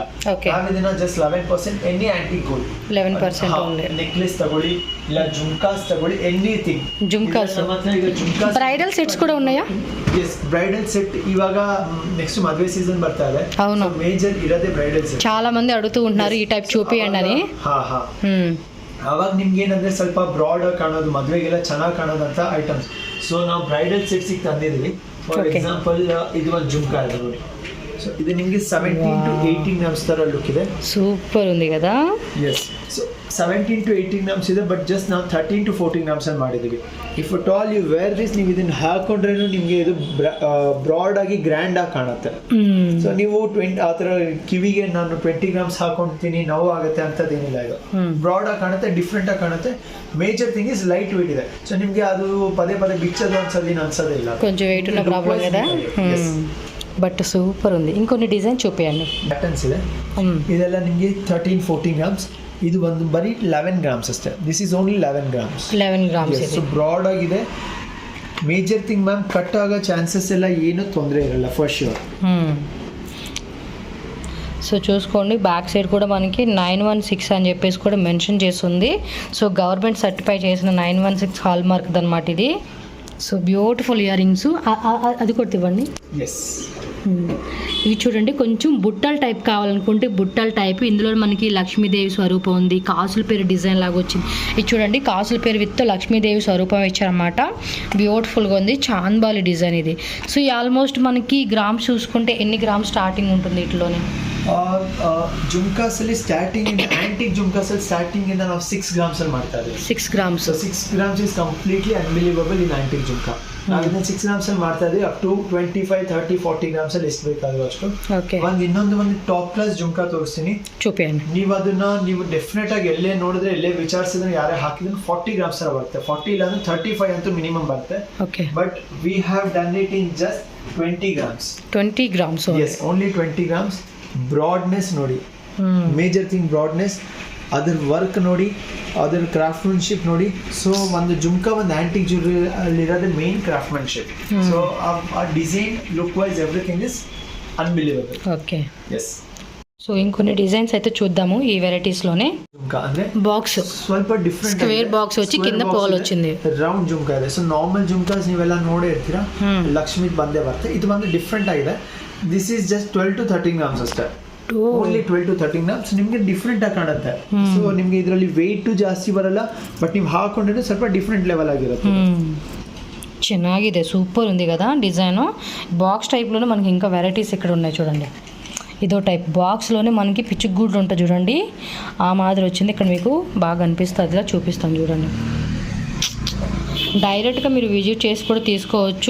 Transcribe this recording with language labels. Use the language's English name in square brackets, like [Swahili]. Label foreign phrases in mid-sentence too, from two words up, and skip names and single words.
[Kannada] ನಾವು ಇದನ್ನ [English] just 11% any antique gold [Kannada] 11% ನೆಕ್ಲೆಸ್ ತಗೊಳ್ಳಿ, ಇಲ್ಲ ಜುಮ್ಕಾಸ್ ತಗೊಳ್ಳಿ, ಎನಿಥಿಂಗ್. [Telugu] ಜುಮ್ಕಾಸ್ [English] bridal sets [Telugu] కూడ ఉన్నాయా? [English] yes, bridal set [Kannada] ಇವಾಗ ನೆಕ್ಸ್ಟ್ ಮದುವೆ ಸೀಸನ್ ಬರ್ತಾ ಇದೆ. [Telugu] అవును, [Kannada] ಮೇಜರ್ ಇರೋದೇ [English] bridal set. [Telugu] చాలా మంది అడుగుతూ ఉంటున్నారు ఈ టైప్ చూపియండి అని. [Kannada] ಅವಾಗ ನಿಮ್ಗೆ ಏನಂದ್ರೆ ಸ್ವಲ್ಪ ಬ್ರಾಡ್ ಆಗಿ ಕಾಣೋದು, ಮದುವೆಗೆಲ್ಲ ಚೆನ್ನಾಗಿ ಕಾಣೋದು ಅಂತ ಐಟಮ್ಸ್. ಸೊ ನಾವು [English] bridal setsige [Kannada] ತಂದಿದ್ದೀವಿ. [English] for example [Kannada] ಇದು ಒಂದು ಜುಮ್ಕಾ ಇದೆ ನೋಡಿ. ಸೊ ಇದು ನಿಮಗೆ 17 to 18 ಗ್ರಾಮ್ಸ್ ತರ ಲುಕ್ ಇದೆ. [Telugu] ಸೂಪರ್ ఉంది కదా. [English] yes, so [Kannada] 17 to 18 ಗ್ರಾಮ್ಸ್ ಇದೆ, [English] but just [Kannada] ನಾವು 13 to 14 ಗ್ರಾಮ್ಸ್ ಅಲ್ಲಿ ಮಾಡಿದ್ದೀವಿ. [English] if at all you wear this, [Kannada] ನೀವು ಇದನ್ನ ಹಾಕೊಂಡ್ರೇನು ನಿಮಗೆ ಇದು ಬ್ರಾಡ್ ಆಗಿ ಗ್ರ್ಯಾಂಡ್ ಆಗಿ ಕಾಣುತ್ತೆ. ಸೊ ನೀವು 20 ಆ ಥರ ಕಿವಿಗೆ ನಾನು 20 ಗ್ರಾಮ್ಸ್ ಹಾಕೊಂಡ್ತೀನಿ ನೋವು ಆಗುತ್ತೆ ಅಂತದೇನಿಲ್ಲ. ಇದು ಬ್ರಾಡ್ ಆಗಿ ಕಾಣುತ್ತೆ, ಡಿಫ್ರೆಂಟ್ ಆಗಿ ಕಾಣುತ್ತೆ. [English] major thing is light weight ಇದೆ. [Kannada] ಸೊ ನಿಮಗೆ ಅದು ಪದೇ ಪದೇ ಬಿಚ್ಚೋದು ಅನ್ಸೋದೇ ಇಲ್ಲ. [Telugu] కొంచెం వెయిట్ ఉన్న ప్రాబ్లం కదా. [English] but super ఉంది. [Telugu] ఇంకొన్ని డిజైన్ చూపియండి. [Kannada] ಪ್ಯಾಟರ್ನ್ಸ್ ಇದೆ. ಇದೆಲ್ಲ ನಿಮಗೆ 13-14 ಗ್ರಾಮ್ಸ್. ಇದು ಒಂದು ಬರೀ 11 ಗ್ರಾಮ್ಸ್ ಅಷ್ಟೇ. [English] this is only 11 grams. [Kannada] 11 ಗ್ರಾಮ್ಸ್. ಸೊ ಬ್ರಾಡ್ ಆಗಿದೆ. [English] major thing ma'am, [Kannada] ಕಟ್ ಆಗೋ ಚಾನ್ಸಸ್ ಎಲ್ಲ ಏನು ತೊಂದರೆ ಇರಲ್ಲ [English] for sure. [Telugu] సో చూసుకోండి, [English] back side [Telugu] కూడా మనకి 916 అని చెప్పేసి కూడా మెన్షన్ చేసి ఉంది. [English] so government certify [Telugu] చేసిన 916 [English] hall mark [Telugu] అనమాట ఇది. [English] so beautiful ear rings. [Telugu] అది కూడా ఇవ్వండి. ఇవి చూడండి, కొంచెం బుట్టల టైప్ కావాలనుకుంటే బుట్టల టైప్. ఇందులో మనకి లక్ష్మీదేవి స్వరూపం ఉంది, కాసుల పేరు డిజైన్ లాగా వచ్చింది. ఇది చూడండి, కాసుల పేరు విత్ లక్ష్మీదేవి స్వరూపం ఇచ్చారన్నమాట. బ్యూటిఫుల్గా ఉంది, చాంద్బాలి డిజైన్ ఇది. సో ఈ ఆల్మోస్ట్ మనకి గ్రామ్స్ చూసుకుంటే ఎన్ని గ్రామ్స్ స్టార్టింగ్ ఉంటుంది వీటిలోనే? [Kannada] ಜುಮ್ಕಾಸಲ್ಲಿ ಸ್ಟಾರ್ಟಿಂಗ್ ಇಂದ ಆಂಟಿಕ್ ಜುಮ್ಕಾಸಲ್ಲಿ ಸ್ಟಾರ್ಟಿಂಗ್ ಇಂದ ನಾವು 6 ಗ್ರಾಮ್ಸ್ ಅಲ್ಲಿ ಮಾಡ್ತಾ ಇದ್ದೀವಿ. 6 ಗ್ರಾಮ್ಸ್. [English] 6 grams is completely unbelievable in antique jhumka. [Kannada] ನಾವು ಇದನ್ನ 6 ಗ್ರಾಮ್ಸ್ ಅಲ್ಲಿ ಮಾಡ್ತಾ ಇದೀವಿ. [English] up to [Kannada] 25, 30, 40 ಗ್ರಾಮ್ಸ್ ಅಲ್ಲಿ ಎಷ್ಟು ಬೇಕಾದ್ರೂ ಅಷ್ಟು. ಇನ್ನೊಂದು [English] top class [Kannada] ಜುಮ್ಕಾ ತೋರಿಸ್ತೀನಿ, [Telugu] చూపియండి. [Kannada] ನೀವು ಡೆಫಿನೆಟ್ ಆಗಿ ಎಲ್ಲೇ ನೋಡಿದ್ರೆ, ಎಲ್ಲೇ ವಿಚಾರಿಸಿದ್ರೆ, ಯಾರೇ ಹಾಕಿದ್ರೆ 40 ಗ್ರಾಮ್ಸ್ ತರ ಬರುತ್ತೆ. 40 ಇಲ್ಲ ಅಂದ್ರೆ 35 ಅಂತೂ ಮಿನಿಮಮ್ ಬರುತ್ತೆ. [English] but we have done it in just 20 grams. [Kannada] 20 ಗ್ರಾಮ್ಸ್. [English] yes, only 20 grams. broadness ನೋಡಿ, major thing broadness. [Kannada] ಅದ್ರ ವರ್ಕ್ ನೋಡಿ, ಅದ್ರ ಕ್ರಾಫ್ಟ್ಮನ್ಶಿಪ್ ನೋಡಿ. ಸೊ ಒಂದು ಜುಮ್ಕಾ, ಒಂದು [English] antique jewellery [Kannada] ಅಲ್ಲಿರೋದೇ [English] main craftsmanship. ಸೊ ಆ design, look wise, everything is unbelievable. [Telugu] ఓకే. ఎస్. సో ఇంకొన్ని డిజైన్స్ అయితే చూద్దాము ఈ వెరైటీస్ లోనే. జుమ్కా అంటే బాక్స్ [English] swalpa different, square box [Telugu] వచ్చి కింద పోల్ వచ్చింది. [Kannada] ರೌಂಡ್ ಜುಮ್ಕಾ ಇದೆ. ಸೊ ನಾರ್ಮಲ್ ಜುಮ್ಕಾಸ್ ನೀವೆಲ್ಲ ನೋಡೇ ಇರ್ತೀರಾ, ಲಕ್ಷ್ಮೀದ್ ಬಂದೇ ಬರುತ್ತೆ. ಇದು ಒಂದು ಡಿಫ್ರೆಂಟ್ ಆಗಿದೆ. [English] this is just 12 to 13 grams ಅಷ್ಟೇ. only 12 to 13 grams. [Kannada] ನಿಮಗೆ ಡಿಫ್ರೆಂಟ್ ಆಗಿ ಕಾಣುತ್ತೆ. ಸೊ ನಿಮಗೆ ಇದರಲ್ಲಿ ವೆಯ್ಟ್ ಜಾಸ್ತಿ ಬರಲ್ಲ, ಬಟ್ ನೀವು ಹಾಕೊಂಡಿದ್ರೆ ಸ್ವಲ್ಪ [English] different level [Kannada] ಆಗಿರುತ್ತೆ. ಚೆನ್ನಾಗಿದೆ, [Telugu] సూపర్ ఉంది కదా డిజైన్. బాక్స్ టైప్లోనే మనకి ఇంకా వెరైటీస్ ఇక్కడ ఉన్నాయి చూడండి. ఇదో టైప్ బాక్స్లోనే మనకి పిచ్చుగూడ్లు ఉంటుంది చూడండి, ఆ మాదిరి వచ్చింది. ఇక్కడ మీకు బాగా అనిపిస్తుంది, ఇలా చూపిస్తాను చూడండి. డైరెక్ట్గా మీరు విజిట్ చేసి కూడా తీసుకోవచ్చు.